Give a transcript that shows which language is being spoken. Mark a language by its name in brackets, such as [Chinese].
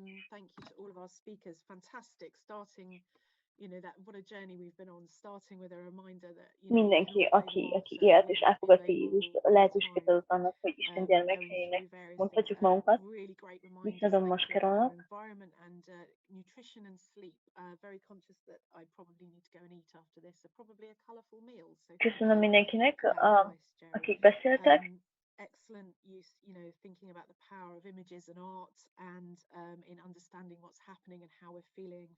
[English] Thank you to all of our speakers. Fantastic, starting, you know, that what a journey we've been on, starting with a reminder that [Hungarian] mindenki, aki élt és elfogadta Jézust, lehetőséget adott annak, hogy Isten gyermekeinek mondhatjuk magunkat. Visszadom most Carolnak. [English] Nutrition and sleep. Very conscious that I probably need to go and eat after this. So probably a colourful meal. [Hungarian] Köszönöm mindenkinek, akik beszéltek. [English] Excellent use, thinking about the power of images and art, and in understanding what's happening and how we're feeling.